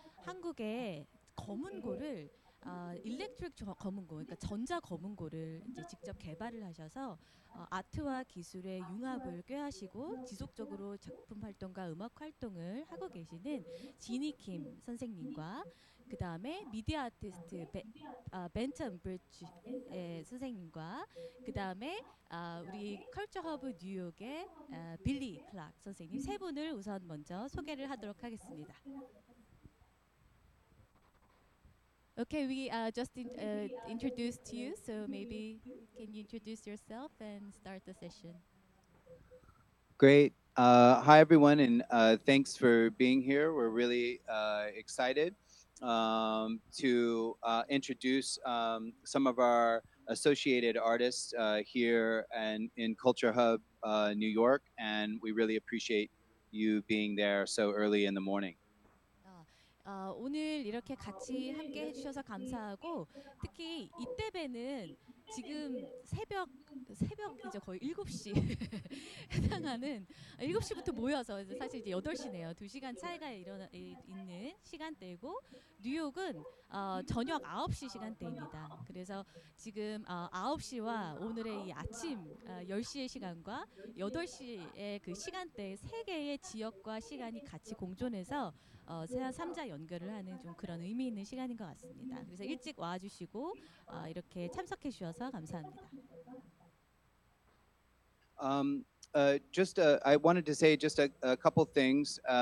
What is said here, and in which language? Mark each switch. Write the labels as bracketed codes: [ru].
[ko] 한국의 검은고를 일렉트릭 검은고, 그러니까 전자 검은고를 이제 직접 개발을 하셔서 아트와 기술의 융합을 꾀하시고 지속적으로 작품 활동과 음악 활동을 하고 계시는 지니 킴 선생님과 그 다음에 미디어 아티스트 벤턴 브리지 선생님과 그 다음에 우리 컬처허브 뉴욕의 빌리 클락 선생님 세 분을 우선 먼저 소개를 하도록 하겠습니다. [en] Okay, we just introduced you, so maybe can you introduce yourself and start the session? Great. Hi, everyone, and thanks for being here. We're really excited to introduce some of our associated artists here and in Culture Hub, New York, and we really appreciate you being there so early in the morning. [ko] 오늘 이렇게 같이 함께 해주셔서 감사하고 특히 이때 뵈는 지금 새벽이죠. 거의 7시 해당하는 7시부터 모여서 사실 이제 8시네요. 2시간 차이가 있는 시간대고 뉴욕은 저녁 9시 시간대입니다. 그래서 지금 9시와 오늘의 이 아침 10시의 시간과 8시의 그 시간대 세 개의 지역과 시간이 같이 공존해서 삼자 연결을 하는 좀 그런 의미 있는 시간인 것 같습니다. 그래서 일찍 와주시고 이렇게 참석해 주셔서 감사합니다. [en] I wanted to say just a couple things.